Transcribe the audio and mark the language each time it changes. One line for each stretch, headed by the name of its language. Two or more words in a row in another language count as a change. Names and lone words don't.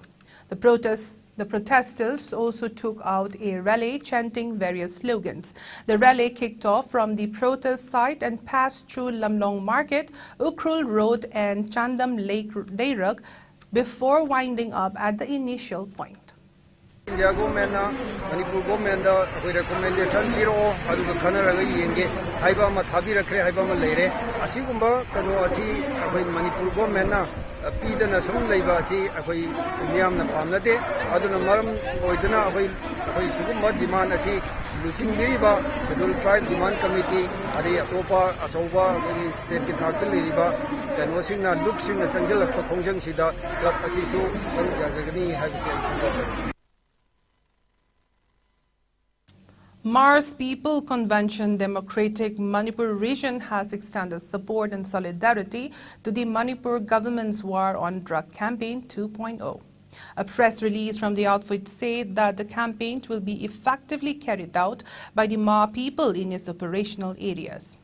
English: The protesters also took out a rally chanting various slogans. The rally kicked off from the protest site and passed through Lamlong Market, Ukhrul Road and Chandam Lake Dairak before winding up at the initial point. India government Manipur government recommendation
Manipuri: biro aduga khanaraga yenge haiba ma thabirakre haiba ma leire asigumba kano asi akoi Manipur government na pidana sum leiba asi akoi miyam na pamnate aduna maram oiduna akoi sugumba demand asi lusing biriba
English: scheduled tribe demand committee
Manipuri: adi atopa asoba akoi state ki thakta leiba kano singna loop singna changjal pa khongjang sida club asi su sanjagani haibse.
English: Mars People Convention Democratic Manipur region has extended support and solidarity to the Manipur government's War on Drug Campaign 2.0. A press release from the outfit said that the campaign will be effectively carried out by the Mar people in its operational areas.